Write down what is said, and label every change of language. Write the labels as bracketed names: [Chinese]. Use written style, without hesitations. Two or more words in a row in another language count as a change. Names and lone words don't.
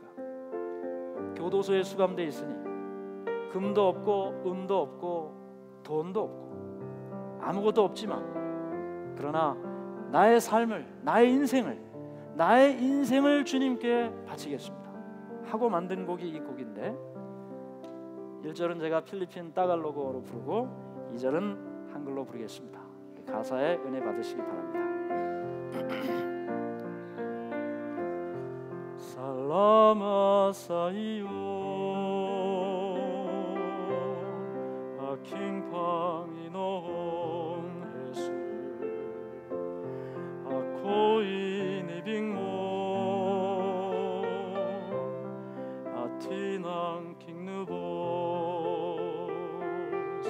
[Korean] 교도소에 수감되어 있으니 금도 없고 은도 없고 돈도 없고 아무것도 없지만, 그러나 나의 삶을, 나의 인생을 주님께 바치겠습니다 하고 만든 곡이 이 곡인데, 1절은 제가 필리핀 따갈로그어로 부르고 2절은 한글로 부르겠습니다. 가사에 은혜 받으시기 바랍니다. [Filipino] Salamat sa iyo, aking Panginoong Jesus. Ako'y inibig mo at tinangking lubos.